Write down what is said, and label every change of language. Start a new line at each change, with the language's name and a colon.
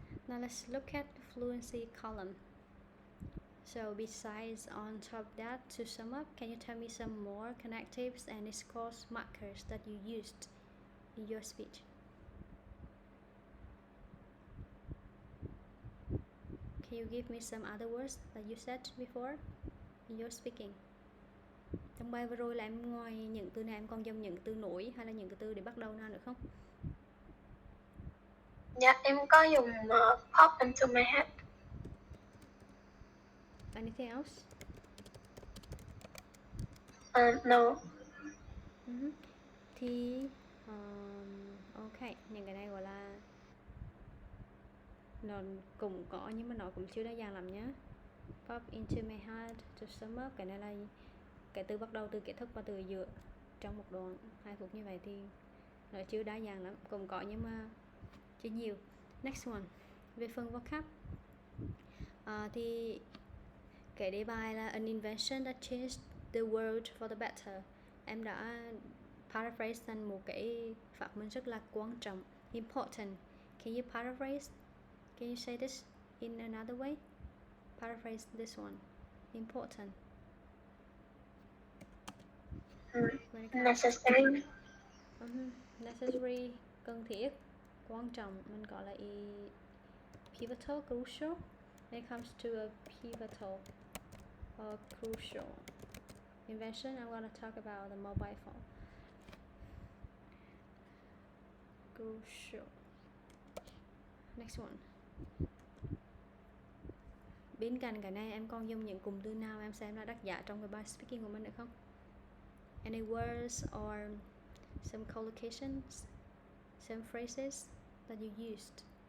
English: Now let's look at the fluency column. So besides on top of that, to sum up, can you tell me some more connectives and discourse markers that you used in your speech? Can you give me some other words that you said before in your speaking?
Vietnamese: Trong bài vừa rồi là em ngoài những từ này em còn dùng những từ nối hay là những cái từ để bắt đầu nào nữa không? Dạ, em có dùng
English: pop into my head. Anything else? No.
Vietnamese: Thì ok, những cái này gọi là nó cũng có nhưng mà nó cũng chưa đa dạng lắm nhá.
English: Pop into my head, to sum up,
Vietnamese: cái này là cái từ bắt đầu, từ kết thúc và từ giữa trong một đoạn 2 phút như vậy thì nó chưa đa dạng lắm, cũng có nhưng mà chưa nhiều.
English: Next one,
Vietnamese: về phần vocab thì cái đề bài là
English: an invention that changed the world for the better.
Vietnamese: Em đã paraphrase thành một cái phát minh rất là quan trọng, important.
English: Can you paraphrase? Can you say this in another way? Paraphrase this one. Important. Necessary.
Vietnamese: Necessary, cần thiết, quan trọng, mình gọi là pivotal, crucial.
English: When it comes to a pivotal or crucial invention, I'm going to talk about the mobile phone. Crucial. Next one.
Vietnamese: Bên cạnh cái này em còn dùng những cụm từ nào em xem là đắt giá trong cái bài speaking của mình được không?
English: Any words or some collocations, some phrases that you used?